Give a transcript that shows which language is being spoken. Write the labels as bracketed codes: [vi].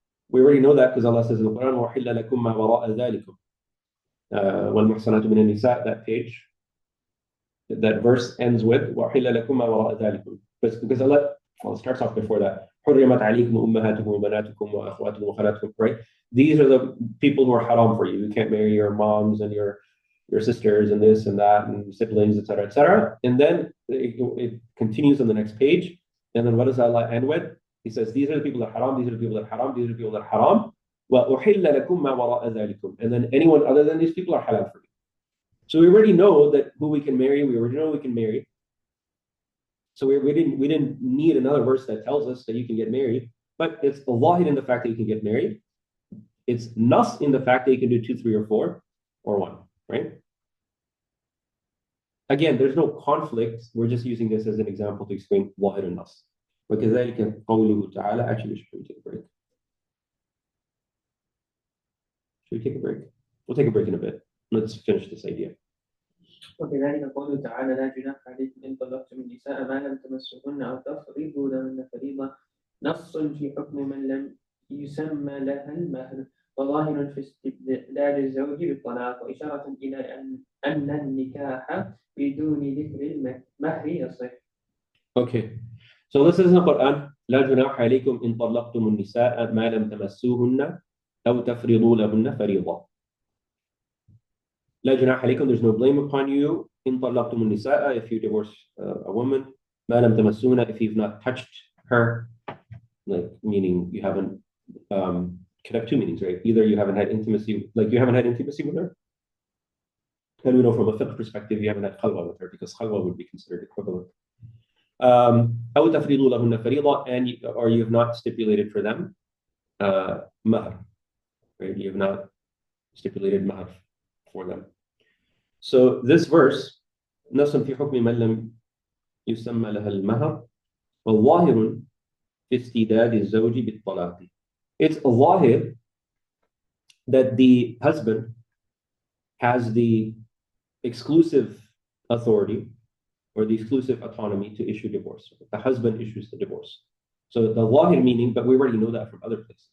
[en] We already know that because Allah says in the Quran, [ar] وَحِلَّ لَكُم مَّا وَرَاءَ ذَلِكُمْ وَالْمُحْصَنَاتُ مِنَ النِّسَاءِ, [en] that page, that verse ends with [ar] وَحِلَّ لَكُم مَّا وَرَاءَ ذَلِكُمْ. [en] Because Allah, it starts off before that. [ar] حُرِّمَتْ عَلَيْكُمْ أُمَّهَاتُكُمْ وَبَنَاتُكُمْ وَأَخْوَاتُكُمْ وَخَالَاتُكُمْ, right? [en] These are the people who are haram for you. You can't marry your moms and your sisters and this and that and siblings, etc., etc. And then it continues on the next page. And then what does Allah end with? He says, these are the people that are haram, these are the people that are haram, these are the people that are haram. [ar] وَأُحِلَّ لَكُم مَّا وَرَاءَ ذَلِكُمْ. [en] And then anyone other than these people are halal for you. So we already know that who we can marry, we already know we can marry. So we didn't need another verse that tells us that you can get married, but it's zahir in the fact that you can get married. It's nas in the fact that you can do 2, 3, or 4, or 1, right? Again, there's no conflict. We're just using this as an example to explain zahir and nas. [ar] وَكَذَلِكَ قَوْلُهُ تَعَالَى. [en] Actually, should we take a break? Should we take a break? We'll take a break in a bit. Let's finish this idea. [ar] وكذلك قوله تعالى لا جناح عليكم إن طلقتم النساء ما لم تمسوهن أو تفرضوا لهن فريضة نص في حكم من لم يسمى لها المهر وظاهر في استبدال الزوج بالطلاق وإشارة إلى أن النكاح بدون ذكر المهر يصح. [en] Okay, so this is in the Quran. [ar] لا جناح عليكم إن طلقتم النساء ما لم تمسوهن أو تفرضوا لهن فريضة. لا جناح عليكم, [en] there's no blame upon you [ar] إن طلقتم النساء, [en] if you divorce a woman, [ar] ما لم تمسوهن, [en] if you've not touched her, like meaning you haven't, could have two meanings, right? Either you haven't had intimacy, like you haven't had intimacy with her, and we know from a fiqh perspective you haven't had khalwa with her, because khalwa would be considered equivalent. [ar] أو تفرضوا لهن فريضة, [en] and or you have not stipulated for them mahr, right? You have not stipulated mahr for them. So this verse, [ar] نص في حكم من لم يسمى لها المهر والظاهر في استداد الزوج بالطلاق. [en] It's a ظاهر that the husband has the exclusive authority or the exclusive autonomy to issue divorce. The husband issues the divorce. So the ظاهر meaning, but we already know that from other places.